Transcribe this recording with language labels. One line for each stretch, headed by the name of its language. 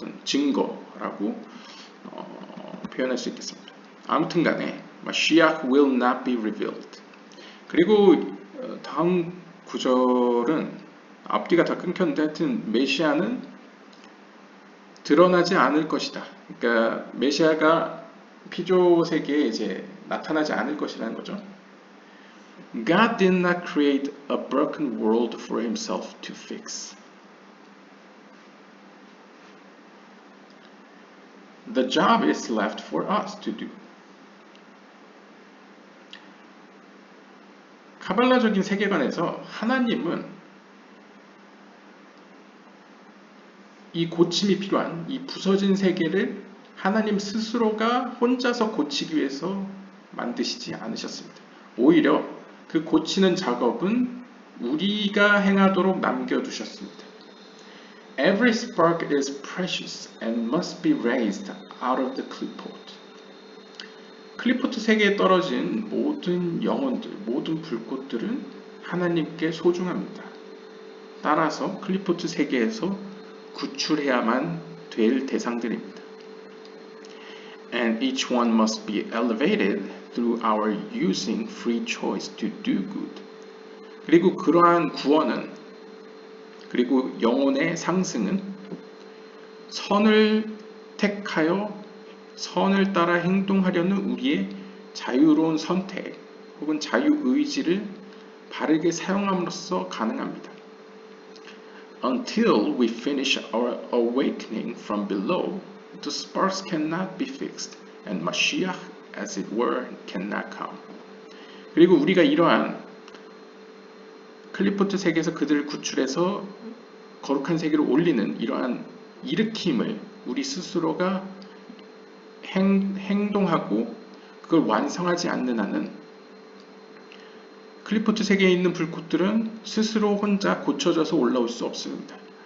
Korean: 어떤 증거라고 표현할 수 있겠습니다. 아무튼 간에
English: Mashiach will not be revealed.
Korean: 그리고 다음 구절은 앞뒤가 다 끊겼는데 하여튼 메시아는 드러나지 않을 것이다. 그러니까 메시아가 피조 세계에 이제 나타나지 않을 것이라는 거죠.
English: God did not create a broken world for himself to fix. The job is left for us to do.
Korean: 카발라적인 세계관에서 하나님은 이 고침이 필요한 이 부서진 세계를 하나님 스스로가 혼자서 고치기 위해서 만드시지 않으셨습니다. 오히려 그 고치는 작업은 우리가 행하도록 남겨두셨습니다.
English: Every spark is precious and must be raised out of the clipboard.
Korean: 클리포트 세계에 떨어진 모든 영혼들, 모든 불꽃들은 하나님께 소중합니다. 따라서 클리포트 세계에서 구출해야만 될 대상들입니다.
English: And each one must be elevated through our using free choice to do good.
Korean: 그리고 그러한 구원은, 그리고 영혼의 상승은 선을 택하여 선을 따라 행동하려는 우리의 자유로운 선택 혹은 자유의지를 바르게 사용함으로써 가능합니다.
English: Until we finish our awakening from below, the sparks cannot be fixed, and Mashiach, as it were, cannot come.
Korean: 그리고 우리가 이러한 클리포트 세계에서 그들을 구출해서 거룩한 세계로 올리는 이러한 일으킴을 우리 스스로가 행동하고 그걸 완성하지 않는 한은 클리포트 세계에 있는 불꽃들은 스스로 혼자 고쳐져서 올라올 수 없습니다.